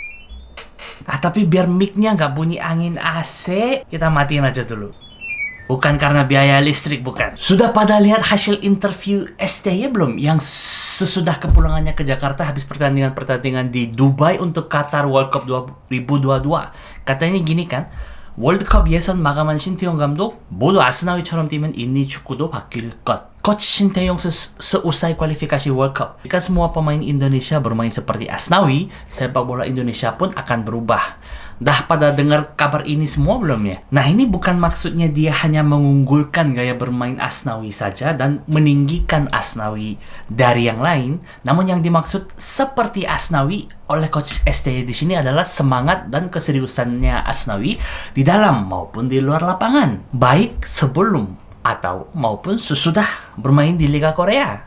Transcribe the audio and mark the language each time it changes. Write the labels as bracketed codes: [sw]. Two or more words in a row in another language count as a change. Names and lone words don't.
[id] Tapi biar mic-nya nggak bunyi angin AC, kita matiin aja dulu. Bukan karena biaya listrik, bukan. Sudah pada lihat hasil interview STY belum? Yang sesudah kepulangannya ke Jakarta habis pertandingan di Dubai untuk Qatar World Cup 2022. Katanya gini kan, [ko] 월드컵 예선 마감한 신태용 감독, 모두 아스나위처럼 뛰면 인리 축구도 바뀔 것. [id] Coach Sinteyong seusai kualifikasi World Cup, jika semua pemain Indonesia bermain seperti Asnawi, sepak bola Indonesia pun akan berubah. Dah pada dengar kabar ini semua belum ya? Nah, ini bukan maksudnya dia hanya mengunggulkan gaya bermain Asnawi saja dan meninggikan Asnawi dari yang lain, namun yang dimaksud seperti Asnawi oleh Coach STY di sini adalah semangat dan keseriusannya Asnawi di dalam maupun di luar lapangan, baik sebelum atau maupun sesudah bermain di Liga Korea.